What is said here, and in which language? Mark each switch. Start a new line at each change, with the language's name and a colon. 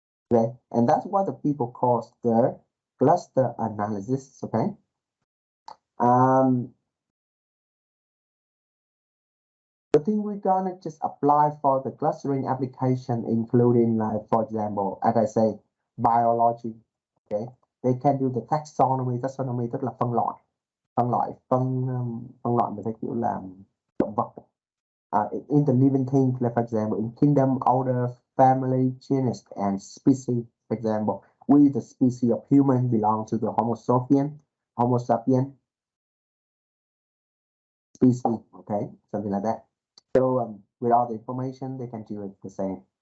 English: Okay, and that's what the people call the cluster analysis. Okay, the thing we're gonna just apply for the clustering application, including like for example, as I say, biology. Okay, they can do the taxonomy.
Vietnamese: Taxonomy tức là phân loại, phân loại mình thấy kiểu là động vật.
English: In the living things, like for example, in kingdom, order, family, genus, and species. For example, we, the species of human, belong to the Homo sapien species. Okay, something like that. So with all the information, they can do it the same.